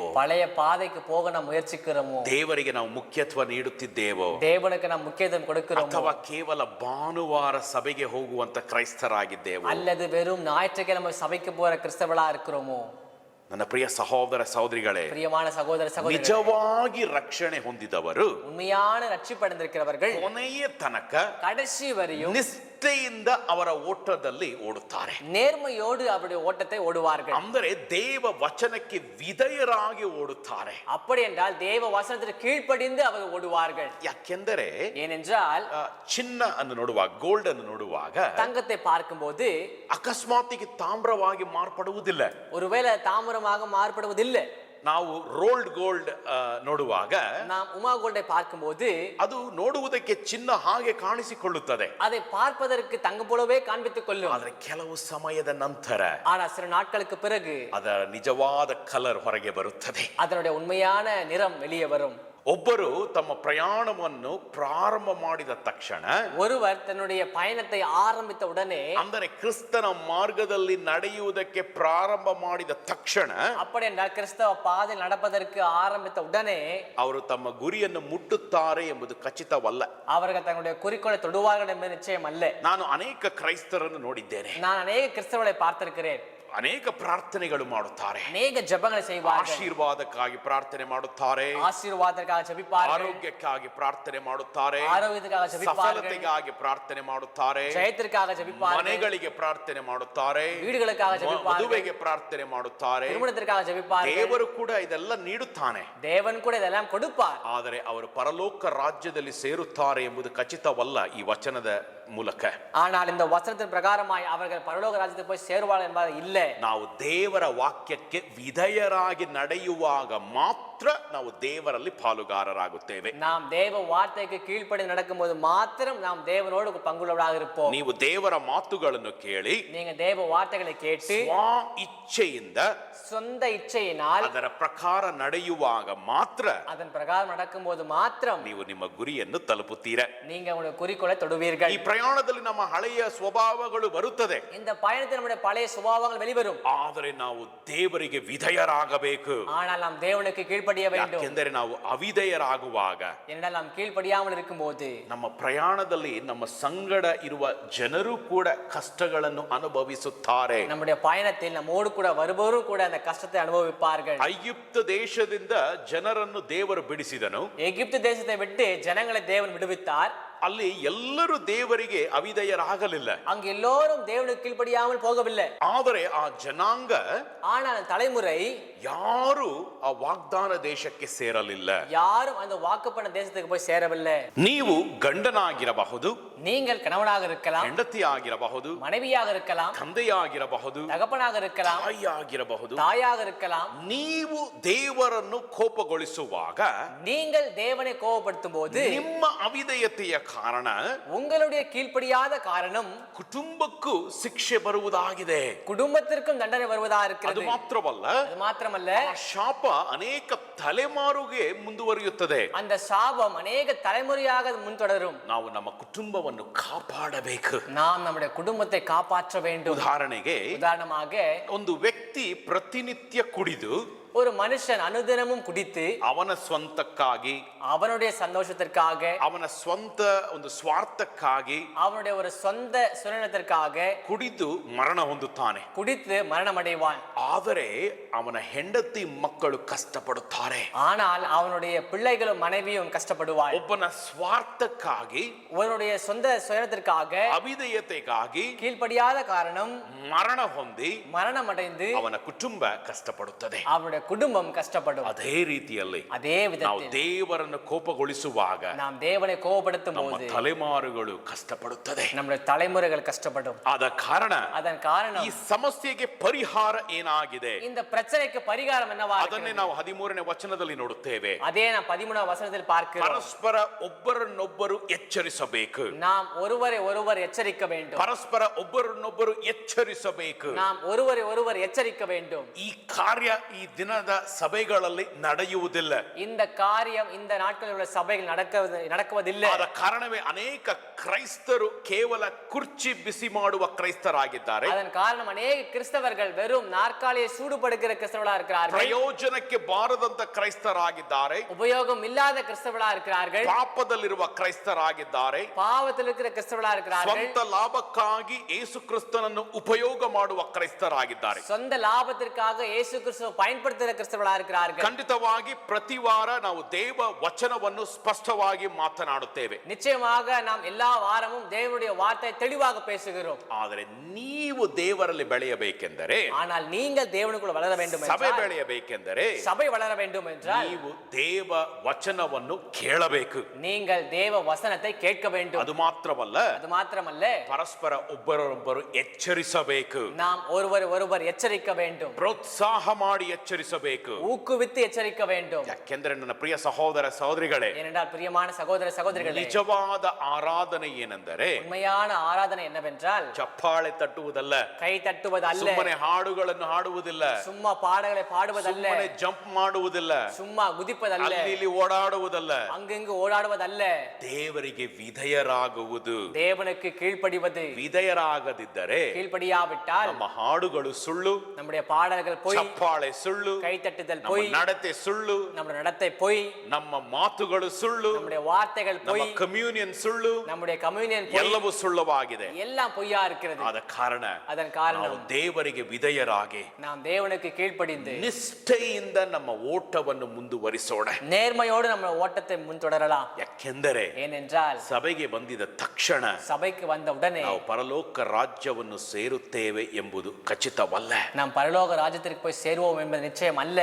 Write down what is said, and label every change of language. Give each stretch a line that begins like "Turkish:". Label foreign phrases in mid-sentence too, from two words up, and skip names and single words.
Tamil: பழைய பாதைக்கு போக நாம் முயற்சிக்கிறோமோ,
Kannada: ದೇವರಿಗೆ ನಾವು ಮುಖ್ಯತ್ವ ನೀಡುತ್ತಿದ್ದೇವೋ,
Tamil: தேவனுக்கு நாம் முக்கியத்துவம் கொடுக்கிறோமோ,
Kannada: ಅಥವಾ ಕೇವಲ ಭಾನುವಾರ ಸಭೆಗೆ ಹೋಗುವಂತ ಕ್ರೈಸ್ತರಾಗಿದ್ದೇವೋ,
Tamil: அல்லது வெறும் ஞாயிற்றுக்கிழமை சபைக்கு போற கிறிஸ்தவளா இருக்கிறோமோ.
Kannada: ನನ್ನ ಪ್ರಿಯ ಸಹೋದರ ಸಹೋದರಿಗಳೇ,
Tamil: பிரியமான சகோதர சகோதரிகளே,
Kannada: ನಿಜವಾಗಿ ರಕ್ಷಣೆ ಹೊಂದಿದವರು
Tamil: உண்மையான ரட்சிப்படைந்திருக்கிறவர்கள்
Kannada: ಕೊನೆಯ ತನಕ
Tamil: கடைசி வரையும்
Kannada: ನಿಷ್ಠೆಯಿಂದ ಅವರ ಓಟದಲ್ಲಿ ಓಡುತ್ತಾರೆ.
Tamil: நேர்மையோடு அவருடைய ஓட்டத்தை ஓடுவார்கள்.
Kannada: ಅಂದರೆ ದೇವ ವಚನಕ್ಕೆ ವಿಧೇಯರಾಗಿ ಓಡುತ್ತಾರೆ.
Tamil: அப்படி என்றால் தேவ வசனத்திற்கு கீழ்ப்படிந்து அவர் ஓடுவார்கள்.
Kannada: ಯಾಕೆಂದರೆ
Tamil: ஏனென்றால்
Kannada: ಚಿನ್ನ ಅನ್ನು ನೋಡುವಾಗ, ಗೋಲ್ಡ್ ಅನ್ನು ನೋಡುವಾಗ
Tamil: தங்கத்தை பார்க்கும்போது
Kannada: ಅಕಸ್ಮಾತಿಗೆ ತಾಮ್ರವಾಗಿ ಮಾರ್ಪಡುವುದಿಲ್ಲ.
Tamil: ஒருவேளை தாமிரமாக மாறுபடுவதில்லை.
Kannada: ನಾವು
English: rolled gold
Kannada: ನೋಡುವಾಗ,
Tamil: நாம் உமா கோல்டை பார்க்கும்போது
Kannada: ಅದು ನೋಡುವುದಕ್ಕೆ ಚಿನ್ನ ಹಾಗೆ ಕಾಣಿಸಿಕೊಳ್ಳುತ್ತದೆ,
Tamil: அதை பார்ப்பதற்கு தங்கம் போலவே காண்பித்துக் கொள்ளும்.
Kannada: ಆದರೆ ಕೆಲವು ಸಮಯದ ನಂತರ
Tamil: ஆனா சில நாட்களுக்கு பிறகு
Kannada: ಅದರ ನಿಜವಾದ ಕಲರ್ ಹೊರಗೆ ಬರುತ್ತದೆ.
Tamil: அதனுடைய உண்மையான நிறம் வெளியே வரும்.
Kannada: ಒಬ್ಬರು ತಮ್ಮ ಪ್ರಯಾಣವನ್ನು ಪ್ರಾರಂಭ ಮಾಡಿದ ತಕ್ಷಣ,
Tamil: ஒருவர் தன்னுடைய பயணத்தை ஆரம்பித்த உடனே,
Kannada: ಅಂದರೆ ಕ್ರಿಸ್ತನ ಮಾರ್ಗದಲ್ಲಿ ನಡೆಯುವುದಕ್ಕೆ ಪ್ರಾರಂಭ ಮಾಡಿದ ತಕ್ಷಣ,
Tamil: அப்படி என்றால் கிறிஸ்தவ பாதையில் நடப்பதற்கு ஆரம்பித்த உடனே
Kannada: ಅವರು ತಮ್ಮ ಗುರಿಯನ್ನು ಮುಟ್ಟುತ್ತಾರೆ ಎಂಬುದು ಖಚಿತವಲ್ಲ.
Tamil: அவர்கள் தங்களுடைய குறிக்கோளை தொடுவார்கள் என்பது நிச்சயம் அல்ல.
Kannada: ನಾನು ಅನೇಕ ಕ್ರೈಸ್ತರನ್ನು ನೋಡಿದ್ದೇನೆ.
Tamil: நான் அநேக கிறிஸ்தவர்களை பார்த்திருக்கிறேன்.
Kannada: ಅನೇಕ ಪ್ರಾರ್ಥನೆಗಳು ಮಾಡುತ್ತಾರೆ.
Tamil: அநேக ஜெபங்களை செய்வார்கள்.
Kannada: ಆಶೀರ್ವಾದಕ್ಕಾಗಿ ಪ್ರಾರ್ಥನೆ ಮಾಡುತ್ತಾರೆ,
Tamil: ஆசீர்வாதத்திற்காக ஜெபிப்பார்கள்,
Kannada: ಆರೋಗ್ಯಕ್ಕಾಗಿ ಪ್ರಾರ್ಥನೆ ಮಾಡುತ್ತಾರೆ,
Tamil: ஆரோக்கியத்திற்காக ஜெபிப்பார்கள்,
Kannada: ಸಫಲತೆಗಾಗಿ ಪ್ರಾರ್ಥನೆ ಮಾಡುತ್ತಾರೆ,
Tamil: ஜெயத்திற்காக ஜெபிப்பார்கள்,
Kannada: ಮನೆಗಳಿಗೆ ಪ್ರಾರ್ಥನೆ ಮಾಡುತ್ತಾರೆ,
Tamil: வீடுகளுக்காக ஜெபிப்பார்கள்,
Kannada: ಮದುವೆಗೆ ಪ್ರಾರ್ಥನೆ ಮಾಡುತ್ತಾರೆ.
Tamil: திருமணத்திற்காக ஜெபிப்பார்கள்.
Kannada: ದೇವರು ಕೂಡ ಇದೆಲ್ಲ ನೀಡುತ್ತಾನೆ.
Tamil: தேவன் கூட இதெல்லாம் கொடுப்பார்.
Kannada: ಆದರೆ ಅವರು ಪರಲೋಕ ರಾಜ್ಯದಲ್ಲಿ ಸೇರುತ್ತಾರೆ ಎಂಬುದು ಖಚಿತವಲ್ಲ ಈ ವಚನದ ಮೂಲಕ.
Tamil: ஆனால் இந்த வசனத்தின் பிரகாரமாய் அவர்கள் பரலோக ராஜ்யத்துக்கு போய் சேருவார்கள் என்பது இல்லை.
Kannada: ನಾವು ದೇವರ ವಾಕ್ಯಕ್ಕೆ ವಿಧೇಯರಾಗಿ ನಡೆಯುವಾಗ ಮಾತ್ರ ನಾವು ದೇವರಲ್ಲಿ ಪಾಲುಗಾರರಾಗುತ್ತೇವೆ.
Tamil: நாம் தேவ வார்த்தைக்கு கீழ்ப்படிந்து நடக்கும்போது மாத்திரம் நாம் தேவனோடு பங்குள்ளவராக இருப்போம்.
Kannada: ನೀವು ದೇವರ ಮಾತುಗಳನ್ನು ಕೇಳಿ
Tamil: நீங்க தேவ வார்த்தைகளை கேட்டு
Kannada: ಸ್ವ ಇಚ್ಛೆಯಿಂದ
Tamil: சொந்த இச்சையினால்
Kannada: ಅದರ ಪ್ರಕಾರ ನಡೆಯುವಾಗ ಮಾತ್ರ
Tamil: அதன் பிரகாரம் நடக்கும்போது மாத்திரம்
Kannada: ನೀವು ನಿಮ್ಮ ಗುರಿಯನ್ನು ತಲುಪುತ್ತೀರ.
Tamil: நீங்க உங்களுடைய குறிக்கோளை தொடுவீர்கள்.
Kannada: ಈ ಪ್ರಯಾಣದಲ್ಲಿ ನಮ್ಮ ಹಳೆಯ ಸ್ವಭಾವಗಳು ಬರುತ್ತದೆ,
Tamil: இந்த பயணத்தில் நம்முடைய பழைய சுபாவங்கள் வெளிவரும்.
Kannada: ಆದರೆ ನಾವು ದೇವರಿಗೆ ವಿಧೇಯರಾಗಬೇಕು.
Tamil: ஆனால் நாம் தேவனுக்கு கீழ்ப்படிய வேண்டும்.
Kannada: ಯಾಕೆಂದರೆ ನಾವು ಅವಿಧೇಯರಾಗುವಾಗ
Tamil: ஏனென்றால் நாம் கீழ்ப்படியாமல் இருக்கும்போது
Kannada: ನಮ್ಮ ಪ್ರಯಾಣದಲ್ಲಿ ನಮ್ಮ ಸಂಗಡ ಇರುವ ಜನರು ಕೂಡ ಕಷ್ಟಗಳನ್ನು ಅನುಭವಿಸುತ್ತಾರೆ.
Tamil: நம்முடைய பயணத்தில் நம்மோடு கூட வருபவரும் கூட அந்த கஷ்டத்தை அனுபவிப்பார்கள்.
Kannada: ಐಗುಪ್ತ ದೇಶದಿಂದ ಜನರನ್ನು ದೇವರು ಬಿಡಿಸಿದನು.
Tamil: எகிப்து தேசத்தை விட்டு ஜனங்களை தேவன் விடுவித்தார்.
Kannada: ಅಲ್ಲಿ ಎಲ್ಲರೂ ದೇವರಿಗೆ ಅವಿಧೇಯರಾಗಲಿಲ್ಲ.
Tamil: அங்கு எல்லோரும் தேவனுக்கு கீழ்ப்படியாமல் போகவில்லை.
Kannada: ಆದರೆ ಆ ಜನಾಂಗ
Tamil: ஆனால் தலைமுறை
Kannada: ಯಾರು ಆ ವಾಗ್ದಾನ ದೇಶಕ್ಕೆ ಸೇರಲಿಲ್ಲ.
Tamil: யாரும் அந்த வாக்குப்பட்ட தேசத்துக்கு போய் சேரவில்லை.
Kannada: ನೀವು ಗಂಡನಾಗಿರಬಹುದು,
Tamil: நீங்கள் கணவனாக இருக்கலாம்,
Kannada: ಹೆಂಡತಿಯಾಗಿರಬಹುದು,
Tamil: மனைவியாக இருக்கலாம்,
Kannada: ತಂದೆಯಾಗಿರಬಹುದು,
Tamil: தகப்பனாக இருக்கலாம்,
Kannada: ತಾಯಿಯಾಗಿರಬಹುದು.
Tamil: தாயாக இருக்கலாம்.
Kannada: ನೀವು ದೇವರನ್ನು ಕೋಪಗೊಳಿಸುವಾಗ
Tamil: நீங்கள் தேவனை கோபப்படுத்தும் போது
Kannada: ನಿಮ್ಮ ಅವಿಧೇಯತೆಯ ಕಾರಣ
Tamil: உங்களுடைய கீழ்ப்படியாத காரணம்
Kannada: ಕುಟುಂಬಕ್ಕೂ ಶಿಕ್ಷೆ ಬರುವುದಾಗಿದೆ.
Tamil: குடும்பத்திற்கும் தண்டனை வருவதா
Kannada: ಅದು
Tamil: இருக்கிறது.
Kannada: ಮಾತ್ರವಲ್ಲ,
Tamil: அது மாத்திரமல்ல,
Kannada: ಆ ಶಾಪ ಅನೇಕ ತಲೆಮಾರುಗೆ ಮುಂದುವರಿಯುತ್ತದೆ.
Tamil: அந்த சாபம் அநேக தலைமுறையாக முன்தொடரும்.
Kannada: ನಾವು ನಮ್ಮ ಕುಟುಂಬವನ್ನು ಕಾಪಾಡಬೇಕು.
Tamil: நாம் நம்முடைய குடும்பத்தை காப்பாற்ற வேண்டும்.
Kannada: ಉದಾಹರಣೆಗೆ
Tamil: உதாரணமாக
Kannada: ಒಂದು ವ್ಯಕ್ತಿ ಪ್ರತಿನಿತ್ಯ ಕುಡಿದು
Tamil: ஒரு மனுஷன் அனுதினமும் குடித்து
Kannada: ಅವನ ಸ್ವಂತಕ್ಕಾಗಿ,
Tamil: அவனுடைய சந்தோஷத்திற்காக,
Kannada: ಅವನ ಸ್ವಂತ ಒಂದು ಸ್ವಾರ್ಥಕ್ಕಾಗಿ
Tamil: அவனுடைய ஒரு சொந்த சுயநலத்திற்காக
Kannada: ಕುಡಿದು ಮರಣ ಹೊಂದುತ್ತಾನೆ.
Tamil: குடித்து மரணம் அடைவான்.
Kannada: ಆದರೆ ಅವನ ಹೆಂಡತಿ ಮಕ್ಕಳು ಕಷ್ಟಪಡುತ್ತಾರೆ.
Tamil: ஆனால் அவனுடைய பிள்ளைகளும் மனைவியும் கஷ்டப்படுவாள்.
Kannada: ಒಬ್ಬನ ಸ್ವಾರ್ಥಕ್ಕಾಗಿ,
Tamil: அவனுடைய சொந்த சுயநலத்திற்காக,
Kannada: ಅವಿಧೇಯತೆಗಾಗಿ
Tamil: கீழ்ப்படியாத காரணம்
Kannada: ಮರಣ ಹೊಂದಿ
Tamil: மரணம் அடைந்து
Kannada: ಅವನ ಕುಟುಂಬ ಕಷ್ಟಪಡುತ್ತದೆ.
Tamil: அவனுடைய குடும்பம் கஷ்டப்படும்.
Kannada: ಅದೇ ರೀತಿಯಲ್ಲಿ
Tamil: அதே
Kannada: ನಾವು
Tamil: விதத்தில்
Kannada: ದೇವರನ್ನು ಕೋಪಗೊಳಿಸುವಾಗ
Tamil: நாம் தேவனை கோபப்படுத்தும்
Kannada: ನಮ್ಮ
Tamil: போது
Kannada: ತಲೆಮಾರುಗಳು ಕಷ್ಟಪಡುತ್ತದೆ.
Tamil: நம்முடைய தலைமுறைகள் கஷ்டப்படும்.
Kannada: ಆದ ಕಾರಣ
Tamil: அதன் காரணம்
Kannada: ಈ ಸಮಸ್ಯೆಗೆ ಪರಿಹಾರ ಏನಾಗಿದೆ
Tamil: இந்த பிரச்சனைக்கு பரிகாரம் என்னவா
Kannada: ಅದನ್ನೇ ನಾವು 13ನೇ ವಚನದಲ್ಲಿ ನೋಡುತ್ತೇವೆ.
Tamil: அதே நாம் 13ஆம் வசனத்தில் பார்க்கிறோம்.
Kannada: ಪರಸ್ಪರ ಒಬ್ಬರನ್ನೊಬ್ಬರು ಎಚ್ಚರಿಸಬೇಕು.
Tamil: நாம் ஒருவரை ஒருவர் எச்சரிக்க வேண்டும்.
Kannada: ಪರಸ್ಪರ ಒಬ್ಬರನ್ನೊಬ್ಬರು ಎಚ್ಚರಿಸಬೇಕು.
Tamil: நாம் ஒருவரை ஒருவர் எச்சரிக்க வேண்டும்.
Kannada: ಈ ಕಾರ್ಯ ಈ ದಿನದ ಸಭೆಗಳಲ್ಲಿ ನಡೆಯುವುದಿಲ್ಲ.
Tamil: இந்த காரியம் இந்த நாட்களில் உள்ள சபைகள் நடக்குவதில்லை.
Kannada: ಆದ ಕಾರಣವೇ ಅನೇಕ ಕ್ರೈಸ್ತರು ಕೇವಲ ಕುರ್ಚಿ ಬಿಸಿ ಮಾಡುವ ಕ್ರೈಸ್ತರಾಗಿದ್ದಾರೆ.
Tamil: அதன் காரணம் அநேக கிறிஸ்தவர்கள் வெறும் நாற்காலியை சூடுபடுகிற கிறிஸ்தவர்களாக இருக்கிறார்கள்.
Kannada: ಪ್ರಯೋಜನಕ್ಕೆ ಬಾರದಂತ ಕ್ರೈಸ್ತರಾಗಿದ್ದಾರೆ.
Tamil: உபயோகம் இல்லாத கிறிஸ்தவர்களாக இருக்கிறார்கள்.
Kannada: ಪಾಪದಲ್ಲಿರುವ ಕ್ರೈಸ್ತರಾಗಿದ್ದಾರೆ.
Tamil: பாவத்தில் இருக்கிற கிறிஸ்தவர்களாக இருக்கிறார்கள்.
Kannada: ಸ್ವಂತ ಲಾಭಕ್ಕಾಗಿ ಯೇಸು ಕ್ರಿಸ್ತನನ್ನು ಉಪಯೋಗ ಮಾಡುವ ಕ್ರೈಸ್ತರಾಗಿದ್ದಾರೆ.
Tamil: சொந்த லாபத்திற்காக இயேசு கிறிஸ்துவை பயன்படுத்துகிற கிறிஸ்தவர்களாக இருக்கிறார்கள்.
Kannada: ಖಂಡಿತವಾಗಿ ಪ್ರತಿ ವಾರ ನಾವು ದೇವ ವಚನವನ್ನು ಸ್ಪಷ್ಟವಾಗಿ ಮಾತನಾಡುತ್ತೇವೆ.
Tamil: நிச்சயமாக நாம் எல்லா வாரமும் தேவனுடைய வார்த்தை தெளிவாக பேசுகிறோம்.
Kannada: ಆದರೆ ನೀವು ದೇವರಲ್ಲಿ ಬೆಳೆಯಬೇಕೆಂದರೆ,
Tamil: ஆனால் நீங்கள் தேவனுக்குள் வளர வேண்டும்
Kannada: ಸಭೆ
Tamil: என்றால்,
Kannada: ಬೆಳೆಯಬೇಕೆಂದರೆ
Tamil: சபை வளர வேண்டும் என்றால்
Kannada: ನೀವು ದೇವ ವಚನವನ್ನು ಕೇಳಬೇಕು.
Tamil: நீங்கள் தேவ வசனத்தை கேட்க வேண்டும்.
Kannada: ಅದು ಮಾತ್ರವಲ್ಲ,
Tamil: அது ಮಾತ್ರமல்ல,
Kannada: ಪರಸ್ಪರ ಒಬ್ಬರೊಬ್ಬರು ಎಚ್ಚರಿಸಬೇಕು.
Tamil: நாம் ஒருவர் ஒருவர் எச்சரிக்க வேண்டும்.
Kannada: ಪ್ರೋತ್ಸಾಹ ಮಾಡಿ ಎಚ್ಚರಿಸಬೇಕು.
Tamil: ஊக்குவித்து எச்சரிக்க வேண்டும்.
Kannada: ಯಾಕೆಂದರೆ ನನ್ನ ಪ್ರಿಯ ಸಹೋದರ ಸಹೋದರಿಗಳೇ,
Tamil: ஏனென்றால் பிரியமான சகோதர சகோதரிகளே,
Kannada: ನಿಜವಾದ ಆರಾಧನೆ ಏನೆಂದರೆ
Tamil: உண்மையான ஆராதனை என்னவென்றால்
Kannada: ಚಪ್ಪಾಳೆ ತಟ್ಟುವುದಲ್ಲ,
Tamil: கை தட்டுவதல்ல,
Kannada: ಸುಮ್ಮನೆ ಹಾಡುಗಳನ್ನು ಹಾಡುವುದಿಲ್ಲ,
Tamil: சும்மா பாடல்களை பாடுவதல்ல,
Kannada: ಸುಮ್ಮನೆ ಜಂಪ್ ಮಾಡುವುದಿಲ್ಲ,
Tamil: சும்மா குதிப்பதல்ல,
Kannada: ಅಲ್ಲಿ ಇಲ್ಲಿ ಓಡಾಡುವುದಲ್ಲ,
Tamil: அங்கங்கு ஓடாடுவதல்ல,
Kannada: ದೇವರಿಗೆ ವಿಧೇಯರಾಗುವುದು.
Tamil: தேவனுக்கு கீழ்ப்படிவது.
Kannada: ವಿಧೇಯರಾಗದಿದ್ದರೆ
Tamil: கீழ்ப்படியாவிட்டால்
Kannada: ನಮ್ಮ ಹಾಡುಗಳು ಸುಳ್ಳು,
Tamil: நம்முடைய பாடல்கள் போய்,
Kannada: ಚಪ್ಪಾಳೆ ಸುಳ್ಳು,
Tamil: கைத்தட்டுதல்
Kannada: ನಮ್ಮ
Tamil: பொய்,
Kannada: ನಡತೆ ಸುಳ್ಳು,
Tamil: நம்முடைய நடத்தை பொய்,
Kannada: ನಮ್ಮ ಮಾತುಗಳು ಸುಳ್ಳು,
Tamil: நம்முடைய வார்த்தைகள்
Kannada: ನಮ್ಮ
Tamil: பொய்,
Kannada: ಕಮ್ಯೂನಿಯನ್ ಸುಳ್ಳು,
Tamil: நம்முடைய கம்யூனியன் பொய்,
Kannada: ಎಲ್ಲವೂ ಸುಳ್ಳುವಾಗಿದೆ.
Tamil: எல்லாம் பொய்யா இருக்கிறது.
Kannada: ಆದ ಕಾರಣ
Tamil: அதன்
Kannada: ನಾವು
Tamil: காரணம்
Kannada: ದೇವರಿಗೆ ವಿಧೇಯರಾಗಿ
Tamil: நாம் தேவனுக்கு கீழ்ப்படிந்து
Kannada: ನಿಷ್ಠೆಯಿಂದ ನಮ್ಮ ಓಟವನ್ನು ಮುಂದುವರಿಸೋಣ.
Tamil: நேர்மையோடு நம்ம ஓட்டத்தை முன்தொடரலாம்.
Kannada: ಯಾಕೆಂದರೆ
Tamil: ஏனென்றால்
Kannada: ಸಭೆಗೆ ಬಂದಿದ ತಕ್ಷಣ
Tamil: சபைக்கு வந்த உடனே
Kannada: ನಾವು ಪರಲೋಕ ರಾಜ್ಯವನ್ನು ಸೇರುತ್ತೇವೆ ಎಂಬುದು ಖಚಿತವಲ್ಲ.
Tamil: நாம் பரலோக ராஜ்யத்திற்கு போய் சேருவோம் என்பது நிச்சயம் அல்ல.